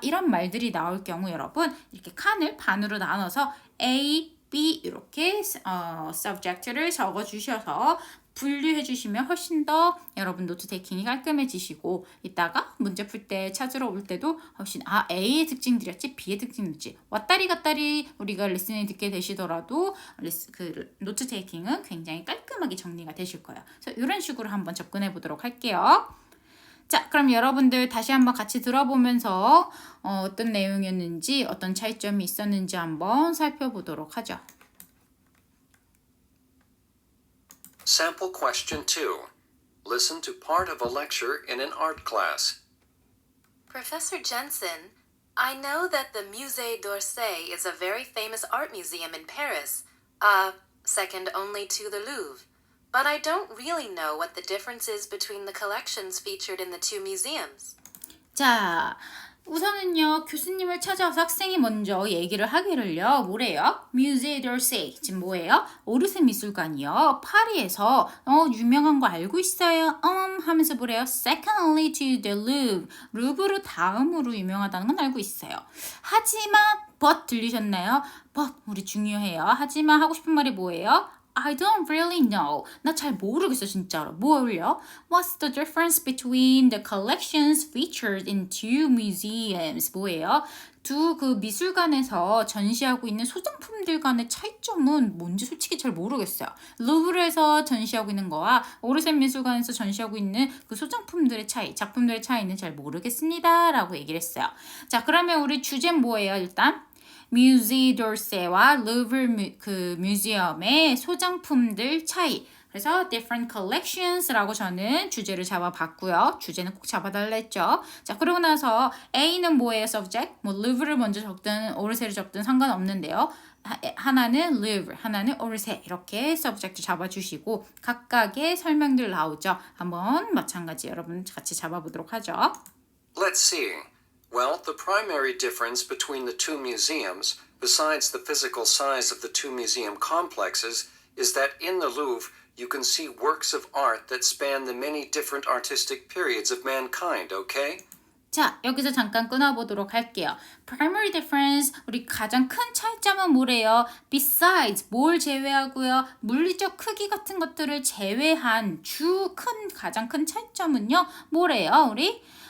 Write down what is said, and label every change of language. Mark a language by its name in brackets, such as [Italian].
[Korean] 이런 말들이 나올 경우 여러분 이렇게 칸을 반으로 나눠서 A, B 이렇게 subject를 적어 주셔서 분류해 주시면 훨씬 더 여러분 노트 테이킹이 깔끔해지시고 이따가 문제 풀 때 찾으러 올 때도 훨씬 A의 특징들이었지 B의 특징들이었지 왔다리 갔다리 우리가 레슨을 듣게 되시더라도 그 노트 테이킹은 굉장히 깔끔하게 정리가 되실 거예요. 그래서 이런 식으로 한번 접근해 보도록 할게요. 자, 그럼 여러분들 다시 한번 같이 들어보면서 어떤 내용이었는지 어떤 차이점이 있었는지 한번 살펴보도록 하죠. [English] Sample question 2. Listen to part of a lecture in an art class. Professor Jensen, I know that the Musée d'Orsay is a very famous art museum in Paris, second only to the Louvre. But I don't really know what the difference is between the collections featured in the two museums. [Korean] 자, 우선은요 교수님을 찾아와서 학생이 먼저 얘기를 하기를요 뭐래요? Musée d'Orsay 지금 뭐예요? 오르세 미술관이요 파리에서 유명한 거 알고 있어요? 하면서 뭐래요? [English] Second only to the Louvre [Korean] 루브르 다음으로 유명하다는 건 알고 있어요. 하지만 but 들리셨나요? but 우리 중요해요. 하지만 하고 싶은 말이 뭐예요? [English] I don't really know. [Korean] 나 잘 모르겠어 진짜로. 뭘요? [English] What's the difference between the collections featured in two museums? [Korean] 뭐예요? 두 그 미술관에서 전시하고 있는 소장품들 간의 차이점은 뭔지 솔직히 잘 모르겠어요. 루브르에서 전시하고 있는 거와 오르세 미술관에서 전시하고 있는 그 소장품들의 차이, 작품들의 차이는 잘 모르겠습니다. 라고 얘기를 했어요. 자, 그러면 우리 주제는 뭐예요? 일단 Musée d'Orsay와 루브르 그 뮤지엄의 소장품들 차이. 그래서 [English] different collections [Korean] 라고 저는 주제를 잡아봤고요. 주제는 꼭 잡아달라 했죠. 자, 그러고 나서 A는 뭐예요? [English] subject. [Korean] 뭐 Louvre를 먼저 적든 오르세를 적든 상관없는데요. 하나는 Louvre, 하나는 오르세 이렇게 subject 잡아주시고 각각의 설명들 나오죠. 한번 마찬가지 여러분 같이 잡아보도록 하죠. [English] Let's see. Well, the primary difference between the two museums, besides the physical size of the two museum complexes, is that in the Louvre you can see works of art that span the many different artistic periods of mankind, okay? [Korean] 자, 여기서 잠깐 끊어보도록 할게요. [English] Primary difference, [Korean] 우리 가장 큰 차이점은 뭐래요? Besides, 뭘 제외하고요? 물리적 크기 같은 것들을 제외한 가장 큰 차이점은요? 뭐래요, 우리?